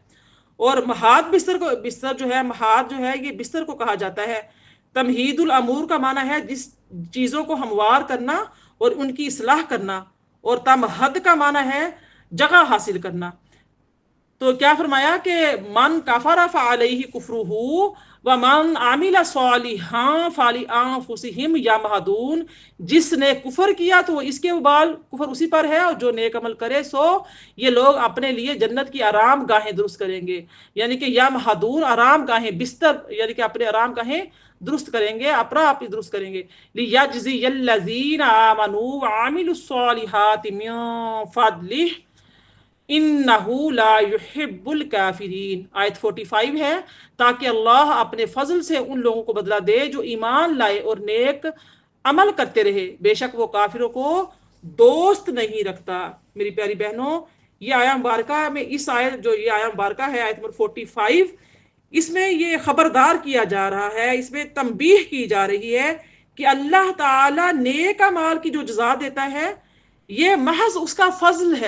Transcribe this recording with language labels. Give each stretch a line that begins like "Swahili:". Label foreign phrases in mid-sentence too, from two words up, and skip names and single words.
Hindi: और महाद बिस्तर को, बिस्तर जो है, महाद जो है ये बिस्तर को कहा जाता है।
Arabic: تمهيد الأمور
Hindi: का माना है जिस चीज़ों को हमवार करना और उनकी इसलाह करना। और तमहद का माना है जगह हासिल करना। तो क्या फरमाया कि
Arabic: من كفر فعليه كفره ومن عمل صالحا فلأنفسهم يمهدون.
Hindi: जिसने कुफर किया तो इसके उबाल कुफर उसी पर है, और जो नेक अमल करे सो ये लोग अपने लिए जन्नत की आराम गाहें दुरुस्त करेंगे। यानी कि यमहदून आराम गाहें, बिस्तर, यानी कि अपने आराम गाहें दुरुस्त करेंगे, अपना आप ही दुरुस्त करेंगे।
Arabic: ليجزي الذين آمنوا وعملوا الصالحات من فضله إنه لا يحب الكافرين.
Hindi: आयत 45 है, ताकि अल्लाह अपने फजल से उन लोगों को बदला दे जो ईमान लाए और नेक अमल करते रहे, बेशक वो काफिरों को दोस्त नहीं रखता। मेरी प्यारी बहनों, ये आया मुबारका में, इस आयत जो ये आया मुबारका है आयत नंबर 45, इसमें ये खबरदार किया जा रहा है, इसमें तंबीह की जा रही है कि अल्लाह ताला नेक अमाल की जो जज़ा देता है ये महज उसका फजल है।